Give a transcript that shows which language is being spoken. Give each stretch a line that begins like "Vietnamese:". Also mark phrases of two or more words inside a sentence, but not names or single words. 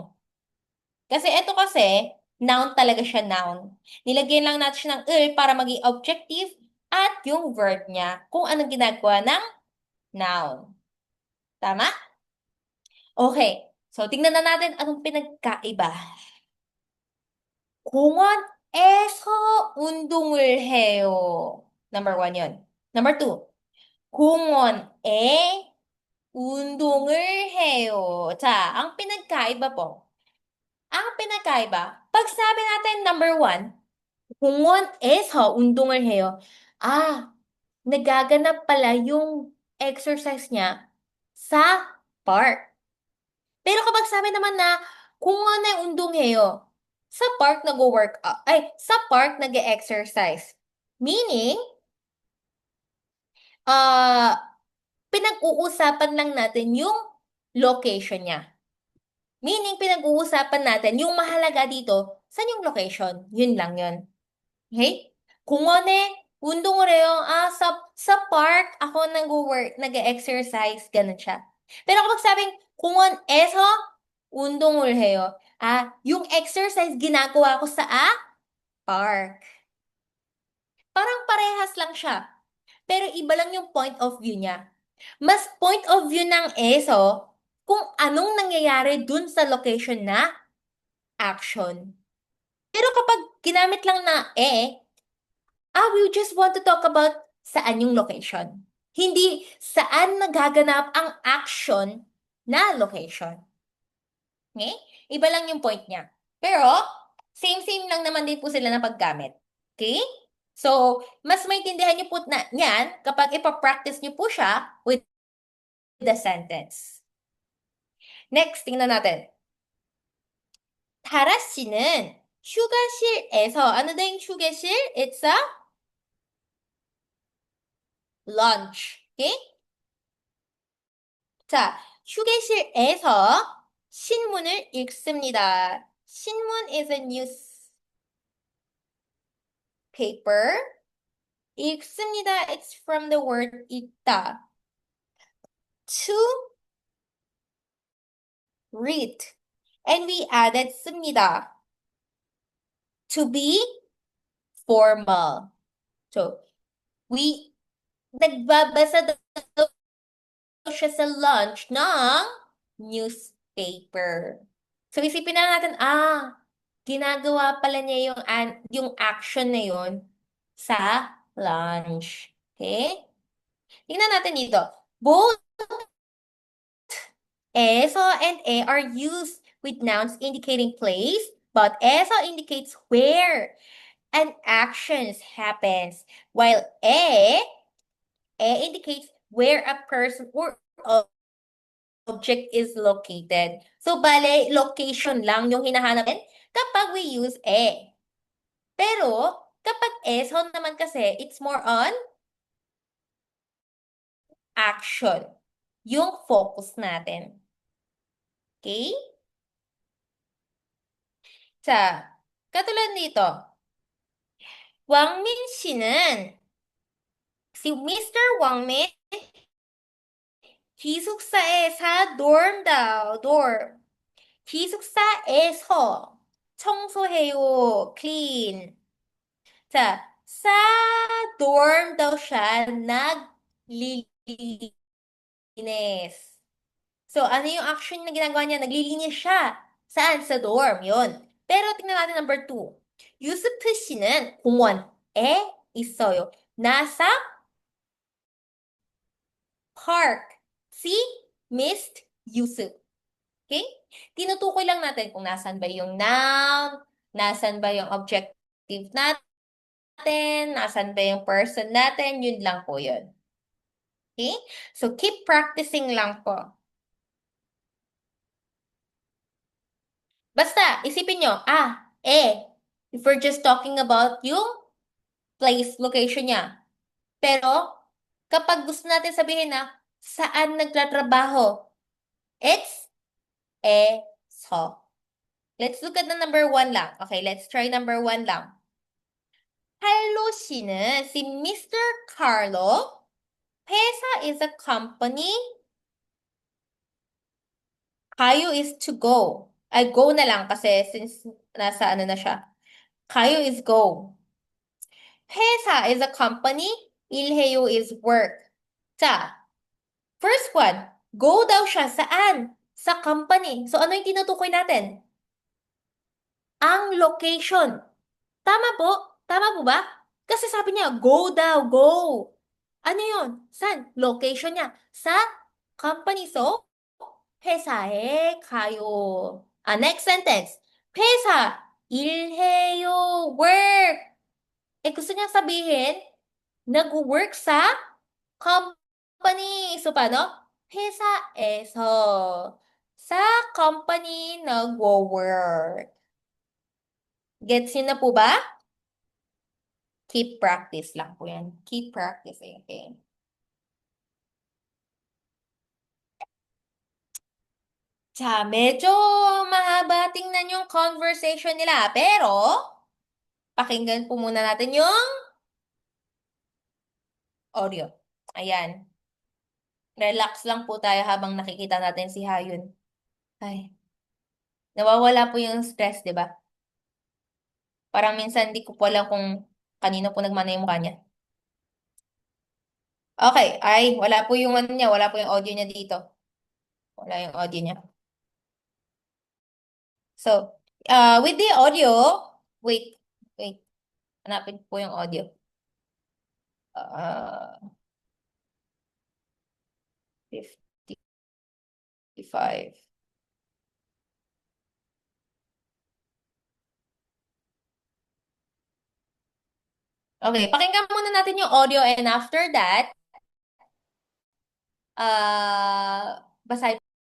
Filipino: Kasi ito kasi, noun talaga siya noun. Nilagyan lang natin siya ng para maging objective at yung verb niya kung anong ginagawa ng noun. Tama? Okay. So, tingnan na natin anong pinagkaiba.
Korean: 공원에서 운동을 해요.
English: Number one yun. Number two,
Korean: 공원에 운동을 해요. 자,
Filipino: ang pinagkaiba po. Ang pinagkaiba, pag sabi natin number one,
Korean: 공원에서 운동을 해요.
Filipino: Nagaganap pala yung exercise niya sa park. Pero kapag sabi naman na
Korean: 공원에 운동해요,
Filipino: sa park nag-work, sa park nag-exercise. Meaning, ah, pinag-uusapan lang natin yung location niya. Meaning, pinag-uusapan natin yung mahalaga dito, saan yung location? Yun lang yun.
Korean: Okay? 공원에 운동을 해요.
Filipino: sa park ako nag-work, nag-exercise, ganun siya. Pero kapag sabing
Korean: 공원에서 운동을 해요.
Filipino: Yung exercise ginagawa ko sa park. Parang parehas lang siya. Pero iba lang yung point of view niya. Mas point of view ng ESO kung anong nangyayari dun sa location na action. Pero kapag ginamit lang na
English: we just want to talk about
Filipino: saan yung location. Hindi saan nagaganap ang action na location. Okay? Iba lang yung point niya. Pero, same-same lang naman din po sila na paggamit. Okay? So, mas maintindihan niyo po na yan kapag ipapractice niyo po siya
English: with the sentence.
Filipino: Next, tingnan natin.
Korean: 다라 씨는 휴게실에서,
Filipino: ano daw yung 휴게실?
English: It's a lunch. Okay?
Korean: 자, 휴게실에서 신문을 읽습니다.
English: 신문 is a newspaper. 읽습니다. It's from the word 읽다. To read. And we added 씁니다. To be formal. So,
Filipino: nagbabasa daw siya sa lunch ng newspaper. So, isipin na natin, ginagawa pala niya yung action na yun sa lunch. Okay? Tingnan natin dito.
English: Both eso and e are used with nouns indicating place, but eso indicates where an action happens, while e indicates where a person or object is located. So,
Filipino: bale, location lang yung hinahanap natin kapag
English: we use e.
Filipino: Pero, kapag eso naman kasi,
English: it's more on action.
Filipino: Yung focus natin. Okay? 자, katulad nito.
Korean: 왕민 씨는 si Mr. 왕민 기숙사에 dorm daw, dorm. 기숙사에서 청소해요, clean. 자,
Filipino: sa dorm daw siya naglilinis. So, ano yung action na ginagawa niya? Naglilinis siya. Saan? Sa dorm. Yun. Pero tingnan natin number 2.
Korean: 유스프 씨는 공원에 있어요.
Filipino: nasa park. Si Mr. Yusuf. Okay? Tinutukoy lang natin kung nasan ba yung noun, nasan ba yung objective natin, nasan ba yung person natin, yun lang po yun. Okay? So,
English: keep practicing
Filipino: lang po. Basta, isipin nyo,
English: if we're just talking about yung place, location niya.
Filipino: Pero, kapag gusto natin sabihin na, saan nagtatrabaho?
English: It's so. Let's look at the number 1 lang. Okay, let's try number 1 lang.
Korean: Carlo 씨는 si Mr. Carlo,
English: 회사 is a company. Kayo is to go.
Filipino: Ay, go na lang kasi since nasa ano na siya.
English: Kayo is go. 회사 is a company. 일해요 is work. 자, first one.
Filipino: Go daw siya. Saan? Sa company. So, ano yung tinutukoy natin? Ang location. Tama po? Tama po ba? Kasi sabi niya, go daw, go. Ano yun? Saan? Location niya. Sa company. So,
Korean: 회사에 가요.
English: Next sentence.
Korean: 회사, 일해요,
English: work.
Filipino: Gusto niya sabihin, nag-work sa company. So, paano? 회사에서 sa company nag-work. Gets niyo na po ba?
English: Keep practice
Filipino: lang po yan.
English: Keep practicing. Okay?
Korean: 자,
Filipino: medyo mahaba tingnan yung conversation nila. Pero, pakinggan po muna natin yung audio. Ayan. Relax lang po tayo habang nakikita natin si Hayun. Ay, nawawala po yung stress, di ba? Parang minsan di ko po alam kung kanino po nagmana yung mukha niya. Okay, ay, wala po yung ano niya, wala po yung audio niya dito. Wala yung audio niya. So, with the audio, wait, hanapin po yung audio. Uh, 55. Okay, pakinggan muna natin yung audio and after that, basahin.